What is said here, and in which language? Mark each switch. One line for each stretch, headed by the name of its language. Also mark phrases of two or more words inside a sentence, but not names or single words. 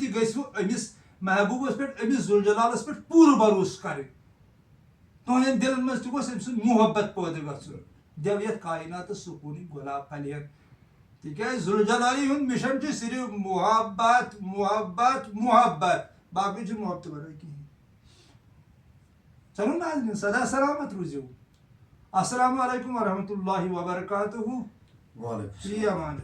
Kashmiri: تہِ گٔژھِوٕ أمِس محبوٗبَس پٮ۪ٹھ أمِس ذوالجلالَس پٮ۪ٹھ پوٗرٕ بروسہٕ کَرٕنۍ تُہنٛدٮ۪ن دِلَن منٛز تہِ گوٚژھ أمۍ سُنٛد محبت پٲدٕ گژھُن دو یتھ کائنات سکونی گلاب پھلین تکیاز ذوالجلالی ہند مشن چھ صرف محبت محبت محبت باقی چھ محبت ورٲے کہین چلو ناظرین سدا سلامت روزیو
Arabic: السلام علیکم ورحمۃ اللہ وبرکاتہ وعلیکم فی امان اللہ.